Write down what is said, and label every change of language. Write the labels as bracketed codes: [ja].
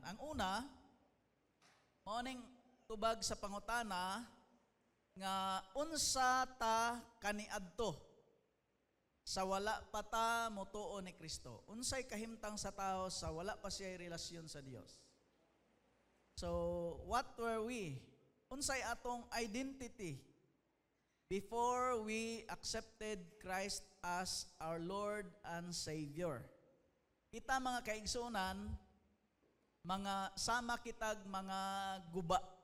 [ceb] Ang una, mao ning tubag sa pangutana nga unsa ta kaniadto sa wala pa ta motuo ni Kristo. Unsay kahimtang sa tao sa wala pa siya relasyon sa Dios. [en] So, what were we? [ceb] Unsay atong [en] identity before we accepted Christ as our Lord and Savior? [ceb] Kita mga kaigsunan, mga sama kitag mga guba.